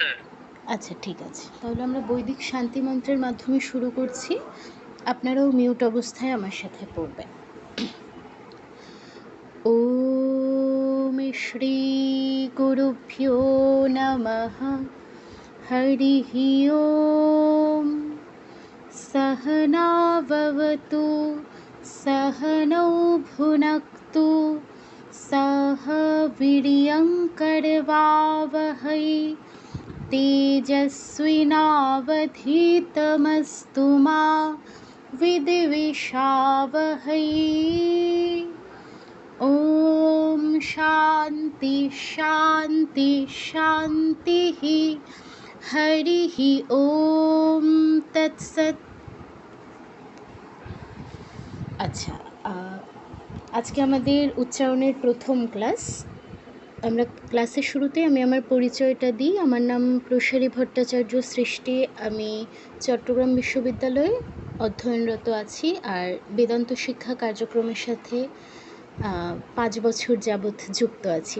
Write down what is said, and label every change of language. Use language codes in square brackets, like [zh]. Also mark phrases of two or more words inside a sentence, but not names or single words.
[bn] আচ্ছা, ঠিক আছে। তাহলে আমরা বৈদিক শান্তি মন্ত্রের মাধ্যমে শুরু করছি। আপনারাও মিউট অবস্থায় আমার সাথে পড়বেন। [sa] ওম শ্রী গুরুভ্যো নমঃ। হরিঃ ওম। सहनाववतु सहनौ भुनक्तु सह वीर्यङ्करवावहै तेजस्विनावधीतमस्तु मा विद्विषावहै। ॐ शान्ति शान्ति शान्तिः। हरिः ॐ तत्सत्। [bn] আচ্ছা, আজকে আমাদের উচ্চারণের প্রথম ক্লাস। আমরা ক্লাসের শুরুতে আমি আমার পরিচয়টা দিই। আমার নাম প্রসারী ভট্টাচার্য সৃষ্টি। আমি চট্টগ্রাম বিশ্ববিদ্যালয়ে অধ্যয়নরত আছি আর বেদান্ত শিক্ষা কার্যক্রমের সাথে 5 বছর যাবৎ যুক্ত আছি।